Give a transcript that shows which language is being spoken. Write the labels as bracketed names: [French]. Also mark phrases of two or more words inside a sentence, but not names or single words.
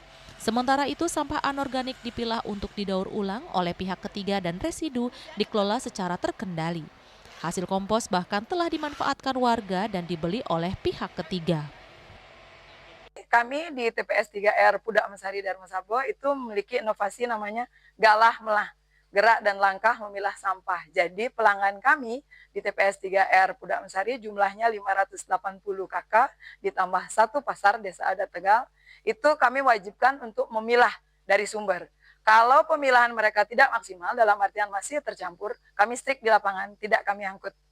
[Indonesian] Sementara itu, sampah anorganik dipilah untuk didaur ulang oleh pihak ketiga dan residu dikelola secara terkendali. Hasil kompos bahkan telah dimanfaatkan warga dan dibeli oleh pihak ketiga. Kami di TPS 3R Pudak Mesari Darmesaba itu memiliki inovasi namanya galah melah, gerak dan langkah memilah sampah. Jadi pelanggan kami di TPS 3R Pudak Mesari jumlahnya 580 kakak ditambah 1 pasar Desa Adat Tegal, itu kami wajibkan untuk memilah dari sumber. Kalau pemilahan mereka tidak maksimal, dalam artian masih tercampur, kami strict di lapangan, tidak kami angkut.